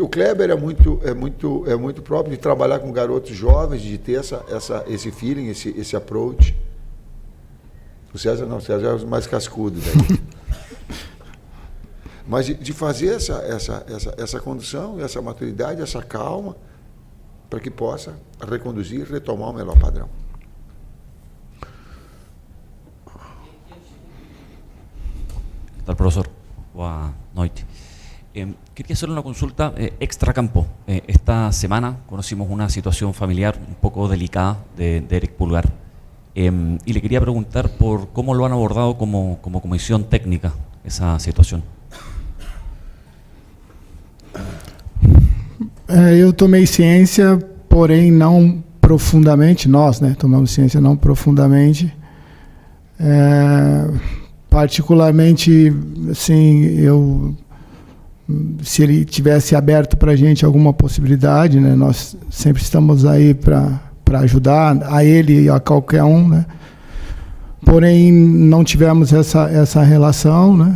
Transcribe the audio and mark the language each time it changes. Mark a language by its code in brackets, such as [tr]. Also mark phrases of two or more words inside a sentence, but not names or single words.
[es] O Kleber é muito próprio de trabalhar com garotos jovens, de ter esse feeling, esse approach. O César não, o César é o mais cascudo daí. Mas de fazer essa condução, essa maturidade, essa calma, para que possa reconduzir e retomar o melhor padrão. ¿Qué tal, profesor? [pt] Boa noite. [es] Quería hacerle una consulta extracampo. Esta semana conocimos una situación familiar un poco delicada de Eric Pulgar y le quería preguntar por cómo lo han abordado como comisión técnica esa situación. [pt] Eu tomei ciência, porém não profundamente, nós, né, tomamos ciência não profundamente. Particularmente, assim, se ele tivesse aberto para a gente alguma possibilidade, né, nós sempre estamos aí para ajudar a ele e a qualquer um, né, porém não tivemos essa relação, né?